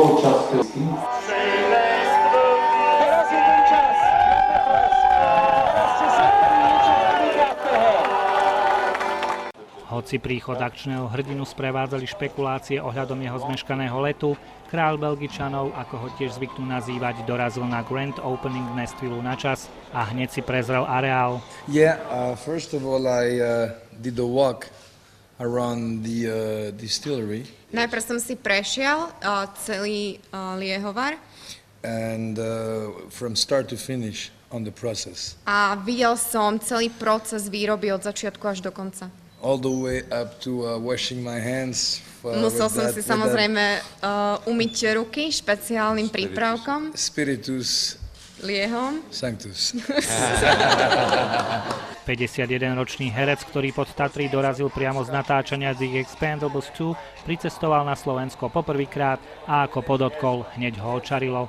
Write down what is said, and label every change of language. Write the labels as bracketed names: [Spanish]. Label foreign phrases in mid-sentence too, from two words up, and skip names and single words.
[Slovak] Hoci príchod akčného hrdinu sprevádzali špekulácie ohľadom jeho zmeškaného letu, kráľ Belgičanov, ako ho tiež zvyknú nazývať, dorazil na [English] grand opening [Slovak] Nashville na čas a hneď si prezrel areál. [English] Yeah, first of all I did the walk around the distillery. [Slovak] Najprv som si prešiel celý Liehovar [English] And from start to finish on the process. [Slovak] a videl som celý proces výroby od začiatku až do konca. [English] All the way up to washing my hands. [Slovak] Musel som si samozrejme umyť ruky špeciálnym prípravkom Spiritus Liehom. Sanctus. 51-ročný herec, ktorý pod Tatry dorazil priamo z natáčania The Expendables 2, pricestoval na Slovensko poprvýkrát a ako podotkol, hneď ho očarilo.